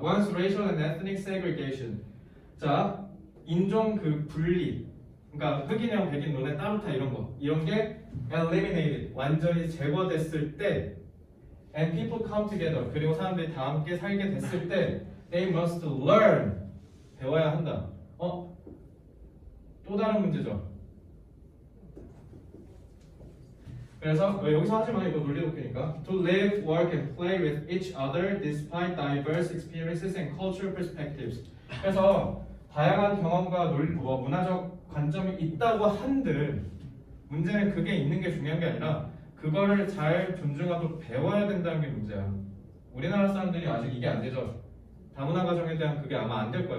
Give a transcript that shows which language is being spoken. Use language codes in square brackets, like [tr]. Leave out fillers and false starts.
[en] Once racial and ethnic segregation. [ko] 자, 인종 그 분리. 그러니까 흑인형, 백인, 너네 따로타 이런 거. 이런 게 eliminated. 완전히 제거됐을 때 [en] and people come together. [ko] 그리고 사람들이 다 함께 살게 됐을 때 [en] they must learn. [ko] 배워야 한다. 또 다른 문제죠. 그래서 여기서 하지 마. 이거 논리 독해니까. [en] To live, work, and play with each other despite diverse experiences and cultural perspectives. [ko] 그래서 다양한 경험과 문화적 관점이 있다고 한들 문제는 그게 있는 게 중요한 게 아니라 그거를 잘 존중하고 배워야 된다는 게 문제야. 우리나라 사람들이 아직 이게 안 되죠. 다문화 가정에 대한 그게 아마 안 될 거야.